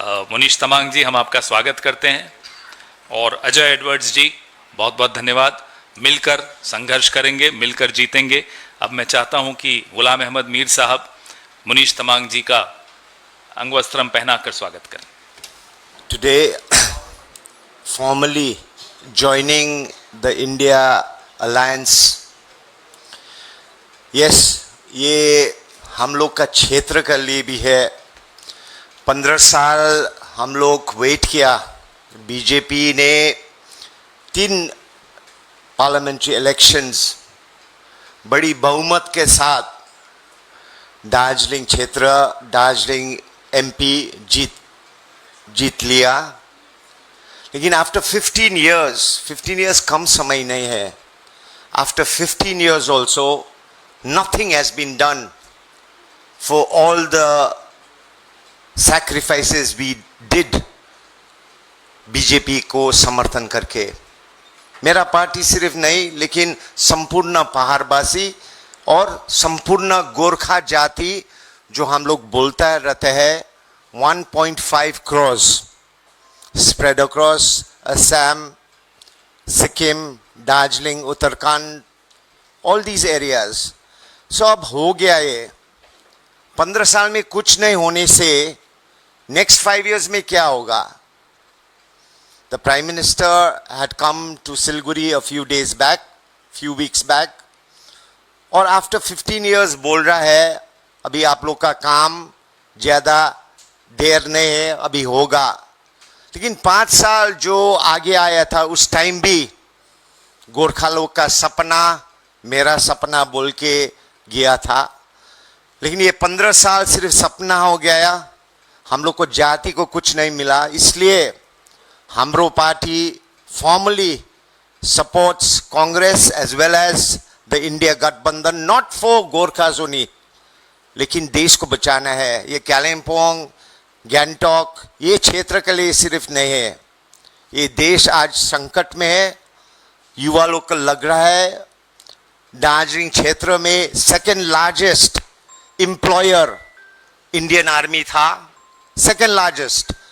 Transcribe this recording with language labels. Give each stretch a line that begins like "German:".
Hindi: मुनीश तमांग जी, हम आपका स्वागत करते हैं। और अजय एडवर्ड्स जी, बहुत बहुत धन्यवाद। मिलकर संघर्ष करेंगे, मिलकर जीतेंगे। अब मैं चाहता हूं कि गुलाम अहमद मीर साहब मुनीश तमांग जी का अंगवस्त्रम पहनाकर स्वागत करें।
English: Today, formally joining the India Alliance. Yes, ये
Hindi: हम लोग का क्षेत्र के लिए भी है। 15 साल हम लोग वेट किया। बीजेपी ने 3 पार्लियामेंट्री इलेक्शंस बड़ी बहुमत के साथ दार्जिलिंग क्षेत्र, दार्जिलिंग एमपी जीत लिया। लेकिन
English: after 15 years
Hindi: कम समय नहीं है।
English: after 15 years also nothing has been done for all the sacrifices we did
Hindi: BJP को समर्थन करके। मेरा पार्टी सिर्फ नहीं लेकिन संपूर्ण पहाड़वासी और संपूर्ण गोरखा जाति जो हम लोग बोलता रहते हैं
English: 1.5 crores spread across Assam, Sikkim, Darjeeling, Uttarakhand, all these areas.
Hindi: So अब हो गया ये। 15 साल में कुछ नहीं होने से
English: next 5 years
Hindi: में क्या होगा?
English: The Prime Minister had come to Siliguri a few weeks back, और after 15 years
Hindi: बोल रहा है अभी आप लोग का काम ज़्यादा देर नहीं है, अभी होगा। लेकिन 5 साल जो आगे आया था उस टाइम भी गोरखा लोग का सपना मेरा सपना बोल के गया था। लेकिन ये 15 साल सिर्फ सपना हो गया, हम लोग को जाति को कुछ नहीं मिला। इसलिए हमरो party
English: formally supports Congress as well as the India Gathbandhan, not for Gorkhas only,
Hindi: लेकिन देश को बचाना है। ये कालिम्पोंग, गैंगटॉक ये क्षेत्र के लिए सिर्फ नहीं है, ये देश आज संकट में है। युवा लोग को लग रहा है दार्जिलिंग क्षेत्र में
English: second largest employer
Hindi: Indian army था, सेकेंड लार्जेस्ट।